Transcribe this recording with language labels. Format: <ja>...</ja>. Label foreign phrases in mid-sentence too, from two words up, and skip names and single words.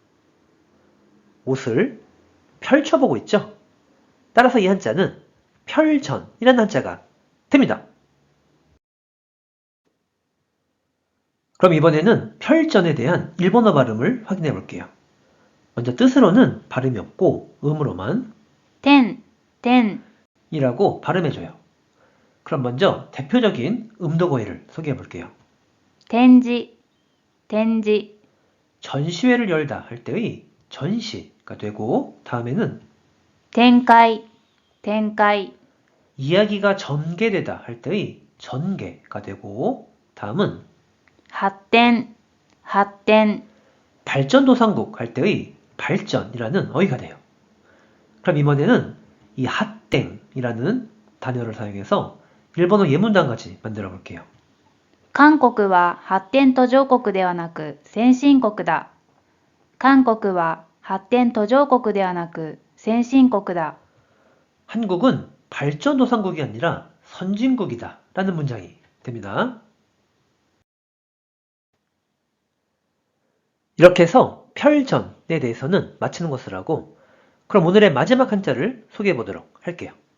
<ko>옷을 펼쳐보고 있죠? 따라서 이 한자는 펼전이라는 한자가 됩니다. 그럼 이번에는 펼전에 대한 일본어 발음을 확인해 볼게요. 먼저 뜻으로는 발음이 없고 음으로만</ko> <ja>てん、てん、</ja> <ko>이라고 발음해줘요. 그럼 먼저 대표적인 음독어휘를 소개해 볼게요.</ko> <ja>展示、展示、</ja> <ko>전시회를 열다 할 때의 전시가 되고 다음에는</ko> <ja>展開、展開、</ja> <ko>이야기가 전개되다 할 때의 전개가 되고 다음은</ko> <ja>発展、発展、</ja> <ko>발전도상국 할 때의 발전이라는 어휘가 돼요. 그럼 이번에는 이 핫땡이라는 단어를 사용해서 일본어 예문도 한 가지 만들어 볼게요.</ko> <ja>韓国は発展途上国ではなく先進国だ。韓国は発展途上国ではなく先進国だ。</ja> <ko>한국은 발전도상국이 아니라 선진국이다 라는 문장이 됩니다. 이렇게 해서 펼전에 대해서는 마치는 것을 하고 그럼 오늘의 마지막 한자를 소개해 보도록 할게요.</ko>